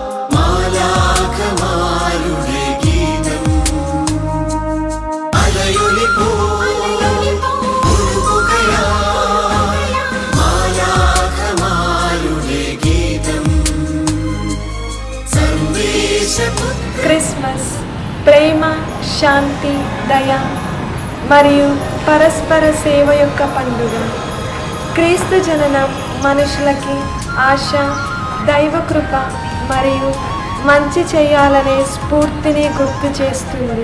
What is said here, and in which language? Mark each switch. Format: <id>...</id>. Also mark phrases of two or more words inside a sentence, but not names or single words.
<ml>മാലാഖമാരുടെ ഗീതം അലയൊലി പോൽ ഒഴുകുകയാൽ മാലാഖമാരുടെ ഗീതം സർവേശപുത്രൻ</ml> <te>క్రిస్మస్ ప్రేమ శాంతి దయ మరియు పరస్పర సేవ యొక్క పండుగ. క్రీస్తు జననం మనుషులకి ఆశ, దైవ కృప మరియు మంచి చేయాలనే స్ఫూర్తిని గుర్తు చేస్తుంది.</te>